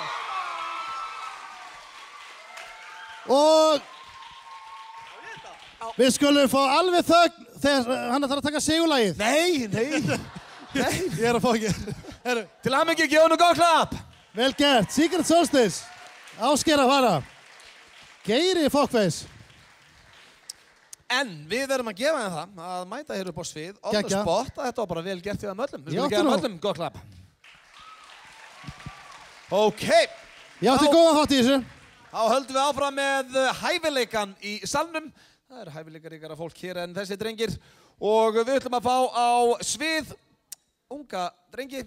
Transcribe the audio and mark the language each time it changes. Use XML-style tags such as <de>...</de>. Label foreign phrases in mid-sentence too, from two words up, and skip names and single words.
<is>Og við skulum fá alveg þögn þegar hann þarf að taka sigurlagið. Nei. Ég er að fá ekki. Til hamingju, gefa honum góð klapp. Vel gert, Secret Solstice. Ásgeir að fara. Geiri Fockface. En við verðum að gefa þeim það að mæta hér upp á svið,</is> <en>on the spot,</en> <is>að þetta var bara vel gert við þeim öllum. Við skulum gefa þeim öllum góð klapp. Ok. Ég átti góðan þátt í þessu. Þá höldum við áfram með hæfileikan í salnum. Það eru hæfileikaríkara fólk hér en þessi drengir. Og við ætlum að fá á svið unga drengi.</is>